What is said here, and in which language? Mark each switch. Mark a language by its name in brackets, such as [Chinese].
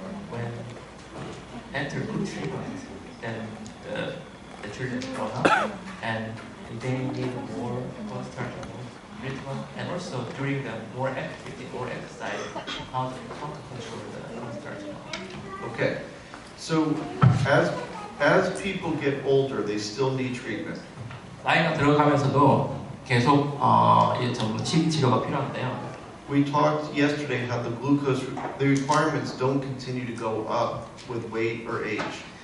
[English] When after good treatment, then the children grow up and they need more starch treatment, and also during the more activity, more exercise, how to control the starch. Okay. So as people get older, they still need treatment. [Korean] 나이가 들어가면서도 계속 이 전문 식이 치료가 필요한데요. [English] We talked yesterday how the requirements don't continue to go up with weight or age.